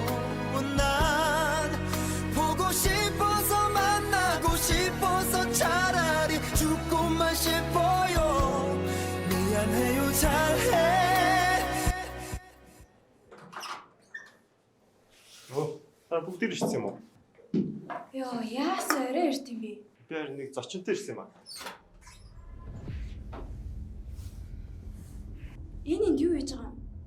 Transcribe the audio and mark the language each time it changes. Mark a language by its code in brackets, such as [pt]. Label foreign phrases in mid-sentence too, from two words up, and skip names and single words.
[ko] 난 보고 싶어서 만나고 싶어서 차라리 죽고만 싶어요. 미안해요 잘해. [mn] Бүгд ирсэн юм уу? Йоо, яасан орой ирд юм бэ? Би харин нэг зочинтой ирсэн юм аа. Энэ энд юу хийж байгаа юм?